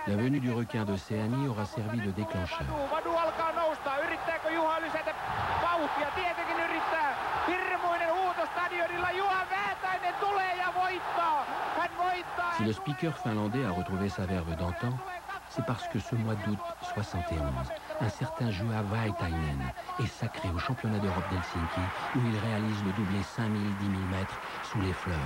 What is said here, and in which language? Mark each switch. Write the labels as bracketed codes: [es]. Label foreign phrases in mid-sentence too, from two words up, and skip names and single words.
[fr] La venue du requin d'Océanie aura servi de déclencheur. [fi] Vanu alkaa nousta. Yrittääkö Juha lisätä vauhtia? Tietenkin yrittää. Hirmuinen huuto stadionilla. Juha Väätäinen tulee ja voittaa. Hän voittaa. [fr] Si le speaker finlandais a retrouvé sa verve d'antan, c'est parce que ce mois d'août 71, un certain Juha Väätäinen est sacré au championnat d'Europe d'Helsinki où il réalise le doublé 5000-10 000 mètres sous les fleurs.